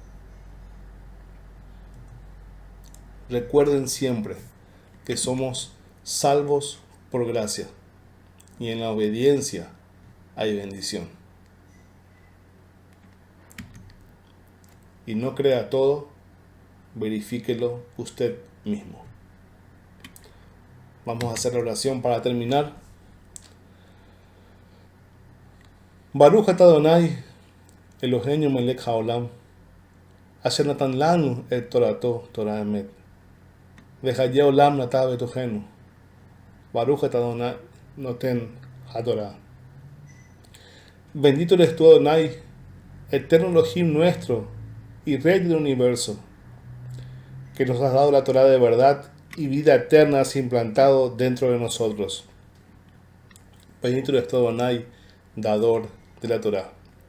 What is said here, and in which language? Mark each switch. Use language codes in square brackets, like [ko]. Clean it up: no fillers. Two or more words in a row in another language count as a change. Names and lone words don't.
[es] Recuerden siempre que somos salvos por gracia, y en la obediencia hay bendición. Y no crea todo, verifíquelo usted mismo. Vamos a hacer la oración para terminar. [he] ברוך אתה אדוני אלוהינו מלך העולם, אשר נתן לנו את תורתו תורת אמת, וחיי עולם נטע בתוכנו. ברוך אתה אדוני נותן התורה. [es] Bendito eres tú, Adonai, eterno Elohim nuestro y Rey del universo, que nos has dado la Torah de verdad y vida eterna has implantado dentro de nosotros. Bendito eres tú, Adonai, dador de la Torah.